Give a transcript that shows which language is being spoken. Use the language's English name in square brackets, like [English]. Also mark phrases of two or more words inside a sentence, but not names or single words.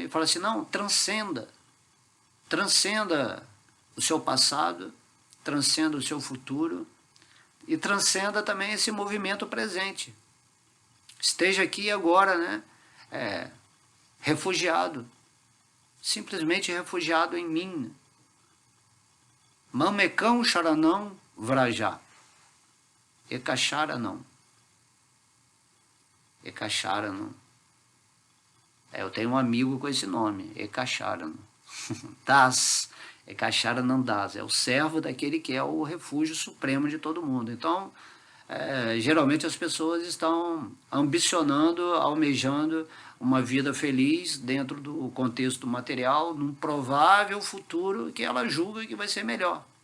[Portuguese] Ele fala assim, não, transcenda o seu passado, transcenda o seu futuro e transcenda também esse movimento presente. Esteja aqui agora, né, refugiado, simplesmente refugiado em mim. [Sanskrit] Mamekam Sharanam Vraja. Ekasharanam. Ekasharanam. [Portuguese] Eu tenho um amigo com esse nome, Ekasharanam. Das, é Kachara Nandas, é o servo daquele que é o refúgio supremo de todo mundo. Então, geralmente as pessoas estão ambicionando, almejando uma vida feliz dentro do contexto material, num provável futuro que ela julga que vai ser melhor.